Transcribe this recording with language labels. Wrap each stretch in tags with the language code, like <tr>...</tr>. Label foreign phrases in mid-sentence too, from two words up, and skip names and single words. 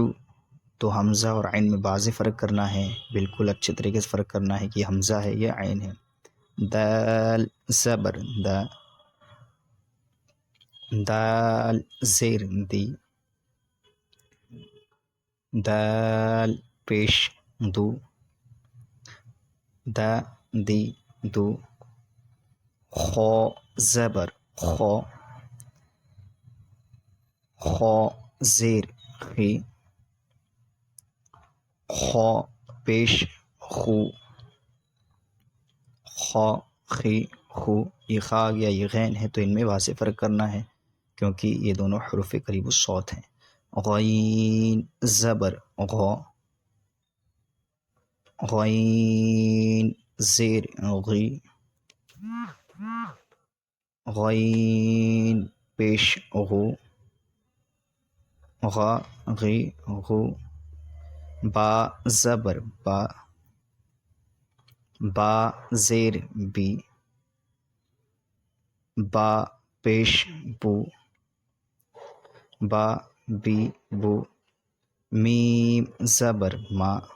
<ur>تو حمزہ اور عین میں واضح فرق کرنا ہے، بالکل اچھے طریقے سے فرق کرنا ہے کہ یہ حمزہ ہے یا عین ہے. دال زبر دا دال زیر دی دال پیش دو دا دی دو خو زبر خو خو زیر خی خو پیش خو خو خی خو. یہ خا یا یہ غین ہے تو ان میں واضح فرق کرنا ہے کیونکہ یہ دونوں حروف قریب الصوت ہیں. غین زبر غو غین زیر غی غین پیش غو غا غی غو با زبر با با زیر بی با پیش بو با بی بو میم زبر ما</ur>